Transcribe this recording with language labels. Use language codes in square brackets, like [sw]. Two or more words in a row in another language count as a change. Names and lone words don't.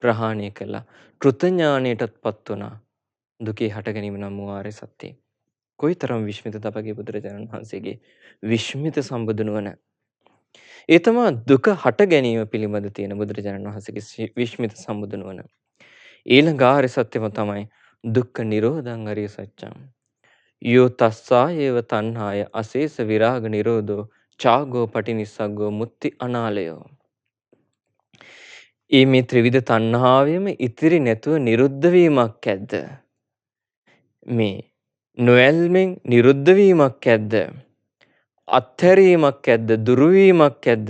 [si] ප්‍රහාණය කළා. කෘත ඥානයටත්පත් වුණා. දුකේ හට ගැනීම නම් වූ ආර්ය සත්‍යය. කොයිතරම් විශ්මිතද අපගේ බුදුරජාණන් වහන්සේගේ විශ්මිත සම්බුදු නුවණ. ඒ තමයි දුක හට ගැනීම පිළිබඳ තියෙන බුදුරජාණන් වහන්සේගේ විශ්මිත සම්බුදු නුවණ. ඊළඟ ආර්ය සත්‍යම තමයි [pi] දුක්ඛ නිරෝධං අරිය සත්‍යං. යෝ තස්සායේව තණ්හාය අශේෂ විරාග නිරෝධෝ චාගෝ පටිනිස්සග්ගෝ මුත්‍ති අනාලයෝ. [si] මේ ත්‍රිවිධ තණ්හාවෙම ඉතිරි නැතුව නිරුද්ධ වීමක් ඇද්ද? මේ නොඇල්මෙන් නිරුද්ධ වීමක් ඇද්ද? අත්හැරීමක් ඇද්ද? දුරු වීමක් ඇද්ද?